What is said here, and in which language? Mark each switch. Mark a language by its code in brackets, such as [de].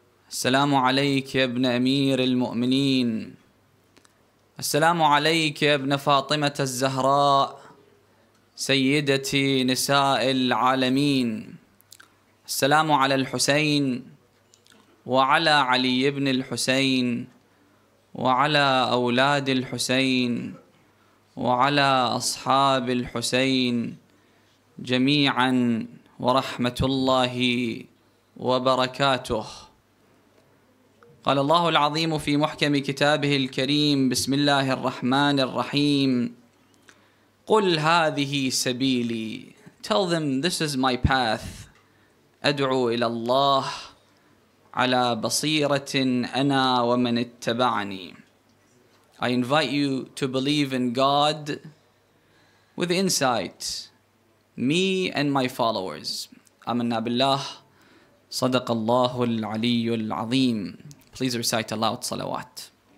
[ar] السلام عليك يا ابن أمير المؤمنين، السلام عليك يا ابن فاطمة الزهراء سيدتي نساء العالمين، السلام على الحسين وعلى علي بن الحسين وعلى أولاد الحسين وعلى أصحاب الحسين جميعا، ورحمة الله وبركاته. قال الله العظيم في محكم كتابه الكريم: بسم الله الرحمن الرحيم. قل هذه سبيلي. [en] Tell them this is my path. [ar] أدعو إلى الله على بصيرة أنا ومن اتبعني. [en] I invite you to believe in God with insight, me and my followers. [ar] آمنا بالله. صدق الله العلي العظيم. [en] Please recite aloud salawat.